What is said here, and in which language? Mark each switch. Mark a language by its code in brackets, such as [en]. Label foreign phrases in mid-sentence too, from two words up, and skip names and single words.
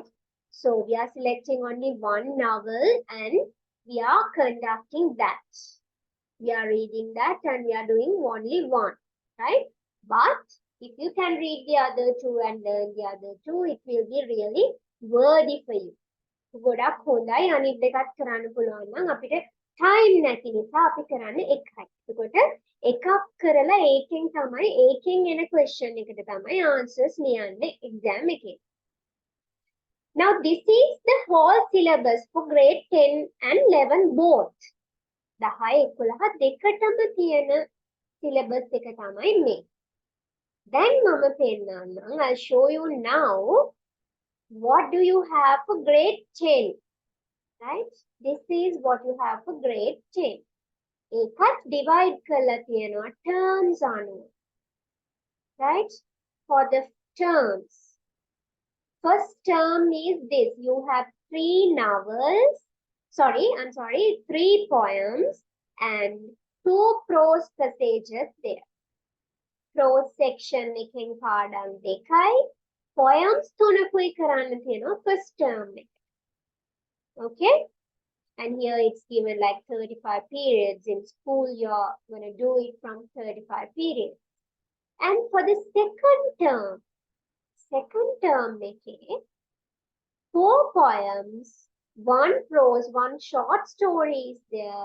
[en] So we are selecting only 1 novel and we are conducting that. We are reading that and we are doing only 1, right? But if you can read the other 2 and learn the other 2, it will be really worthy for you. [si] ගොඩක් හොඳයි අනිත් දෙකත් කරන්න පුළුවන් නම් අපිට time නැති නිසා අපි කරන්නේ එකයි. එතකොට එකක් කරලා ඒකෙන් එන question එකට තමයි answers ලියන්නේ exam එකේ. [en] Now this is the whole syllabus for grade 10 and 11 both. [si] 10 11 දෙකටම තියෙන syllabus එක තමයි මේ. Then මම පෙන්නන්නම්, [en] I'll show you now what do you have for grade 10, right? This is what you have for grade 10. [si] ඒකත් divide කරලා තියෙනවා terms අනුව, [en] right? For the terms. First term is this. You have 3 novels. I'm sorry, 3 poems and 2 prose passages there. Prose section [si] එකෙන් පාඩම් 2යි. Poems 3කුයි කරන්න තියෙනවා [en] first term [si] එක. [en] Okay? And here it's given like 35 periods. In school, you're going to do it from 35 periods. And for the second term, okay, 4 poems, 1 prose, 1 short story is there.